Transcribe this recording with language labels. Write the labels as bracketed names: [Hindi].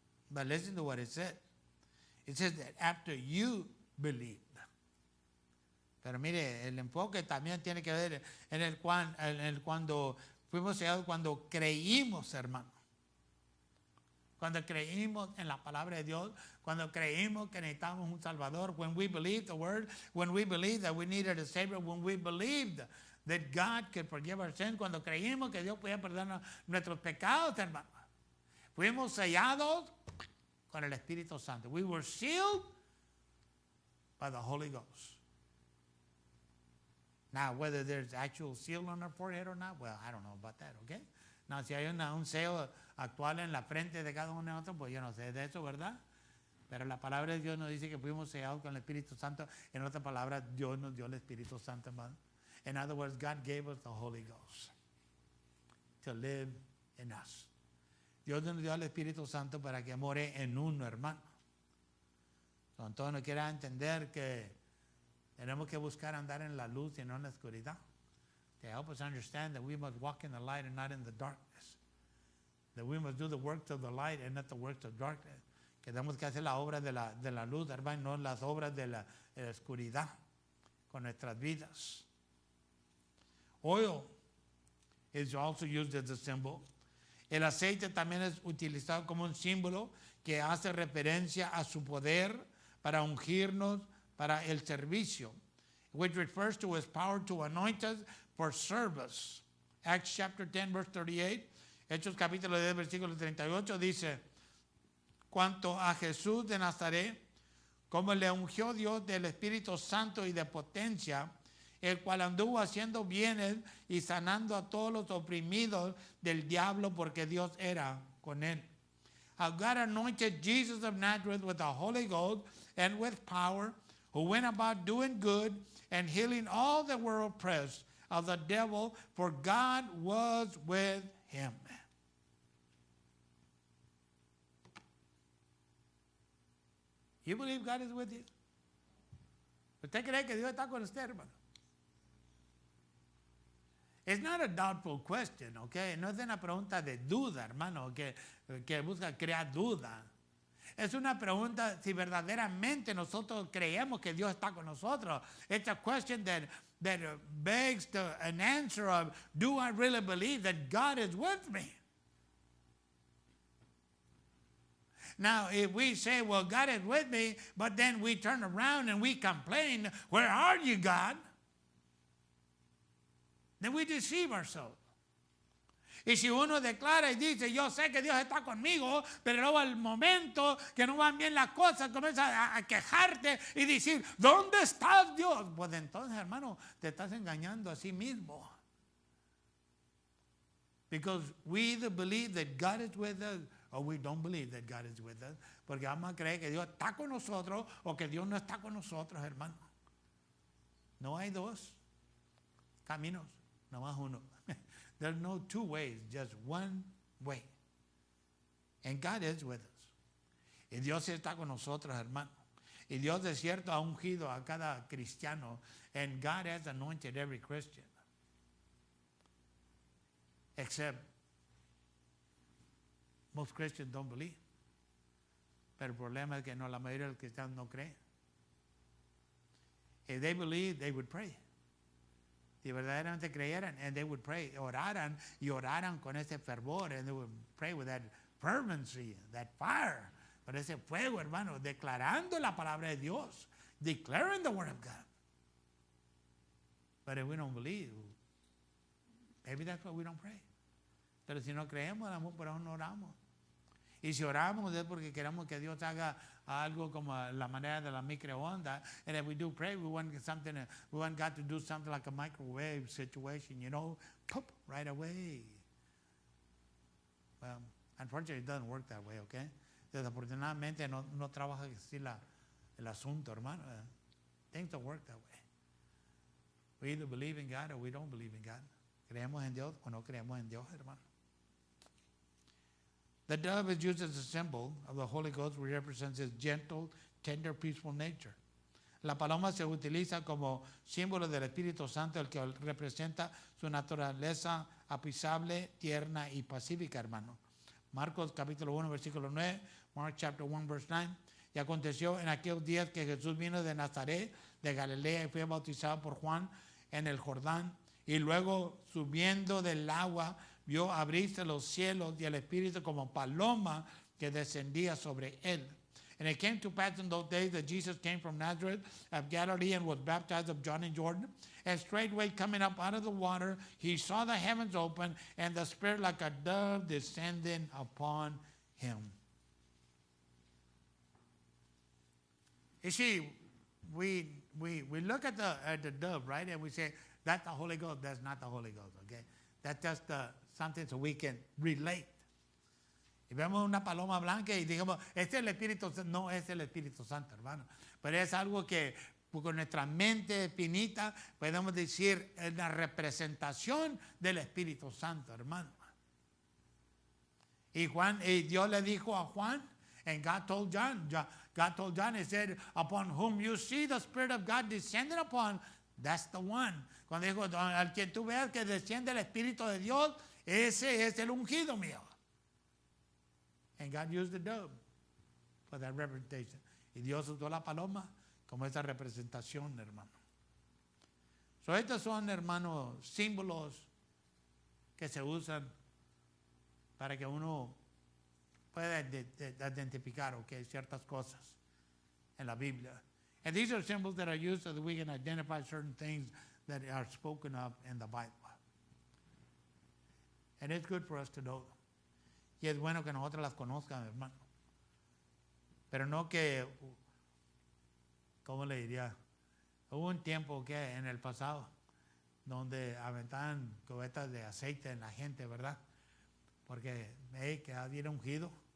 [English] But listen to what it said. It says that after you believed. [Spanish] Pero mire, el enfoque también tiene que ver en el cuando fuimos sellados, cuando creímos, hermano. Cuando creímos en la palabra de Dios, cuando creímos que necesitábamos un Salvador, [English] when we believed the word, when we believed that we needed a Savior, when we believed that God could forgive our sins, [Spanish] cuando creímos que Dios podía perdonar nuestros pecados, hermano. Fuimos sellados con el Espíritu Santo. [English] We were sealed by the Holy Ghost. Now, whether there's actual seal on our forehead or not, well, I don't know about that, okay? [Spanish] Now, si hay un sello actual en la frente de cada uno de nosotros, pues yo no sé de eso, ¿verdad? Pero la palabra de Dios nos dice que fuimos sellados con el Espíritu Santo. En otras palabras, Dios nos dio el Espíritu Santo, hermano. [English] In other words, God gave us the Holy Ghost to live in us. [Spanish] Dios nos dio el Espíritu Santo para que more en uno, hermano. Entonces no quiera entender que tenemos que buscar andar en la luz y no en la oscuridad. [English] To help us understand that we must walk in the light and not in the darkness. That we must do the works of the light and not the works of darkness. [Spanish] Que tenemos que hacer la obra de la luz, hermano, no las obras de la oscuridad con nuestras vidas. [English] Oil is also used as a symbol. [Spanish] El aceite también es utilizado como un símbolo que hace referencia a su poder para ungirnos para el servicio, [English] which refers to his power to anoint us for service. Acts chapter 10 verse 38, [Spanish] Hechos capítulo 10 versículo 38 dice, cuanto a Jesús de Nazaret, como le ungió Dios del Espíritu Santo y de potencia, el cual anduvo haciendo bienes y sanando a todos los oprimidos del diablo, porque Dios era con él. [English] how God anointed Jesus of Nazareth with the Holy Ghost and with power, who went about doing good and healing all that were oppressed of the devil, for God was with him. You believe God is with you? [Spanish] ¿Usted cree que Dios está con usted, hermano? [English] It's not a doubtful question, okay? [Spanish] No es una pregunta de duda, hermano, que busca crear duda. Es una pregunta si verdaderamente nosotros creemos que Dios está con nosotros. [English] It's a question that begs an answer of, do I really believe that God is with me? Now, if we say, well, God is with me, but then we turn around and we complain, where are you, God? Then we deceive ourselves. [Spanish] Y si uno declara y dice, yo sé que Dios está conmigo, pero luego al momento que no van bien las cosas, comienza a quejarte y decir, ¿dónde estás, Dios? Pues entonces, hermano, te estás engañando a sí mismo. [English] Because we either believe that God is with us or we don't believe that God is with us. [Spanish] Porque vamos a creer que Dios está con nosotros o que Dios no está con nosotros, hermano. No hay dos caminos, nomás uno. [English] There's no two ways, just one way. And God is with us. [Spanish] Y Dios está con nosotros, hermano. Y Dios de cierto ha ungido a cada cristiano. [English] And God has anointed every Christian. Except most Christians don't believe. [Spanish] Pero el problema es que no, la mayoría de los cristianos no creen. [English] If they believe, they would pray. [Spanish] Si verdaderamente creyeran, [English] and they would pray, [Spanish] oraran y oraran con ese fervor, [English] and they would pray with that fervency, that fire, [Spanish] con ese fuego, hermano, declarando la palabra de Dios, [English] declaring the word of God. But if we don't believe, maybe that's why we don't pray. [Spanish] Pero si no creemos, por eso no oramos. Y si oramos es porque queremos que Dios haga algo como la manera de la microonda. [English] And if we do pray, we want God to do something like a microwave situation, you know, pop, right away. Well, unfortunately, it doesn't work that way, okay? [Spanish] Desafortunadamente no trabaja así el asunto, hermano. [English] Things don't work that way. We either believe in God or we don't believe in God. [Spanish] ¿Creemos en Dios o no creemos en Dios, hermano? [English] The dove is used as a symbol of the Holy Ghost, which represents his gentle, tender, peaceful nature. [Spanish] La paloma se utiliza como símbolo del Espíritu Santo, el que representa su naturaleza apacible, tierna y pacífica, hermano. Marcos capítulo 1, versículo 9, [English] Mark chapter 1, verse 9. [Spanish] Y aconteció en aquellos días que Jesús vino de Nazaret, de Galilea, y fue bautizado por Juan en el Jordán. Y luego, subiendo del agua, vio abrirse los cielos y el Espíritu como paloma que descendía sobre él. [English] And it came to pass in those days that Jesus came from Nazareth of Galilee and was baptized of John in Jordan. And straightway coming up out of the water, he saw the heavens open and the Spirit like a dove descending upon him. You see, we look at the dove, right? And we say, that's the Holy Ghost. That's not the Holy Ghost, okay? That's just something so we can relate. [Spanish] Y vemos una paloma blanca y digamos, este es el Espíritu Santo. No es el Espíritu Santo, hermano. Pero es algo que con nuestra mente finita podemos decir es la representación del Espíritu Santo, hermano. Y Dios le dijo a Juan, [English] and God told John, he said, upon whom you see the Spirit of God descending upon, that's the one. [Spanish] Cuando dijo, al que tú veas que desciende el Espíritu de Dios, ese es el ungido mío. [English] And God used the dove for that representation. [Spanish] Y Dios usó la paloma como esa representación, hermano. So, estos son, hermanos, símbolos que se usan para que uno pueda identificar ciertas cosas en la Biblia. [English] And these are symbols that are used so that we can identify certain things that are spoken of in the Bible. And it's good for us to know them. [Spanish] Y es bueno que nosotros las conozcan, hermano. Pero no que, ¿cómo le diría? Hubo un tiempo que en el pasado donde aventaban cubetas de aceite en la gente, ¿verdad? Porque que alguien era ungido